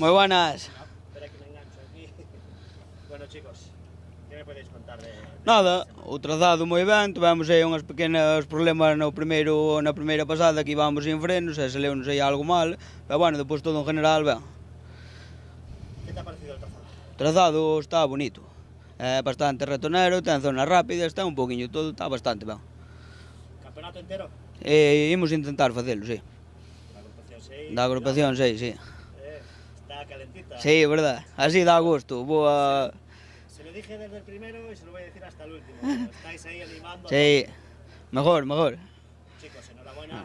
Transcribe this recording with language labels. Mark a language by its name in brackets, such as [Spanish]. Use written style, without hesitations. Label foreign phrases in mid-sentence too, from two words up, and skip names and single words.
[Galician] Moi buenas. [Spanish] Espera que me engancho aquí. Bueno, chicos, ¿qué me podéis contar de...? [Galician] Nada, o trazado moi ben, tivemos aí uns pequenos problemas na primeira pasada que íbamos sin frenos, e saleu-nos aí algo mal, pero bueno, depois todo en general ben. [Spanish] ¿Qué te ha parecido el trazado? [Galician] O trazado está bonito, é bastante ratonero, ten zonas rápidas, ten un poquinho todo, está bastante ben. [Spanish] ¿Campeonato entero? [Galician] Imos intentar facelo, sí. [Spanish] La agrupación 6. [Galician] Da agrupación 6, sí. [Spanish] Está calentita. [Galician] Sí, verdad, así dá gusto, boa... [Spanish] Se lo dije desde el primero y se lo voy a decir hasta el último. Estáis ahí animando. Sí, mejor. Chicos, enhorabuena.